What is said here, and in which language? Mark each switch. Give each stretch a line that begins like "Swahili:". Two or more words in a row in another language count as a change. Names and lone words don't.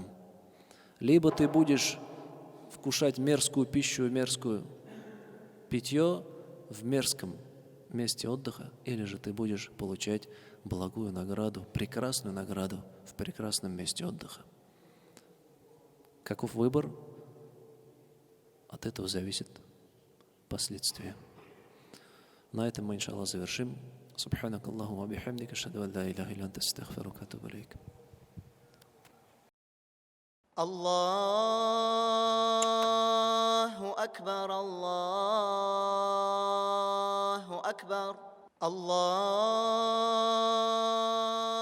Russian: Либо ты будешь вкушать мерзкую пищу, мерзкую питье в мерзком месте отдыха, или же ты будешь получать благую награду, прекрасную награду в прекрасном месте отдыха. Каков выбор? От этого зависит последствия. На этом мы, иншаллах, завершим.
Arabic: سبحانك اللهم وبحمدك أشهد أن لا إله إلا أنت أستغفرك وأتوب إليك. الله أكبر، الله أكبر، الله